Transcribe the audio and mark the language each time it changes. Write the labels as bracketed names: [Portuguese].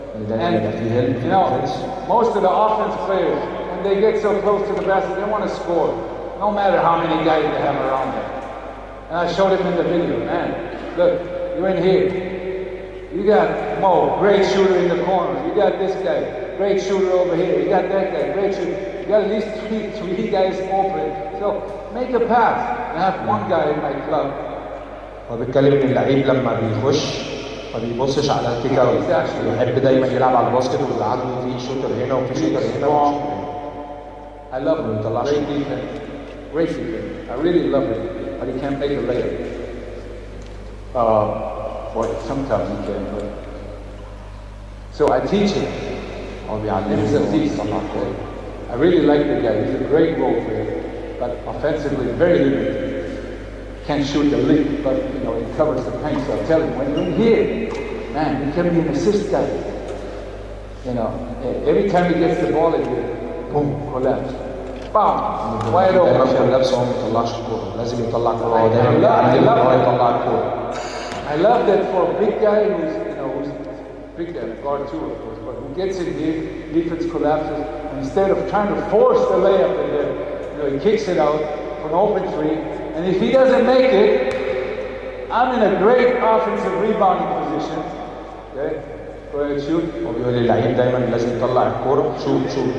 [English] And you know, most of the offense players, when they get so close to the basket, they want to score, no matter how many guys they have around them. And I showed him in the video, man, look, you're in here. You got Mo, great shooter in the corner. You got this guy, great shooter over here. You got that guy, great shooter. You got at least three guys open. So make a pass. I have one guy in my club. [Arabic] هو بيتكلم ان اللعيب لما بيخش ما بيبصش على الكيك اوت، بيحب دايما يلعب على الباسكت ويبقى عنده في شوتر هنا وفي شوتر هنا. [English] I love him. Great defense. Great defense. I really love him. But he can't make a layup. Well, sometimes he can, but. So I teach him. He's a thief. I really like the guy. He's a great role player. But offensively, very limited. Can't shoot the lead, but you know, he covers the paint. So I tell him, when you're in here, man, you can be an assist guy. You know, every time he gets the ball, it will boom, collapse. Bam! Wide open. [Arabic] دايما كولابس هو ما بيطلعش الكورة، لازم يطلع الكورة، هو دايما بيعلم ان هو يطلع الكورة. [English] I love that for a big guy who's big guy, guard too, of course, but who gets in here, defense collapses, and instead of trying to force the layup in there, he kicks it out for an open three, and if he doesn't make it, I'm in a great offensive rebounding position. Okay? Go ahead, shoot. [Arabic] هو بيقول للعيب دايما لازم يطلع الكورة، شوت.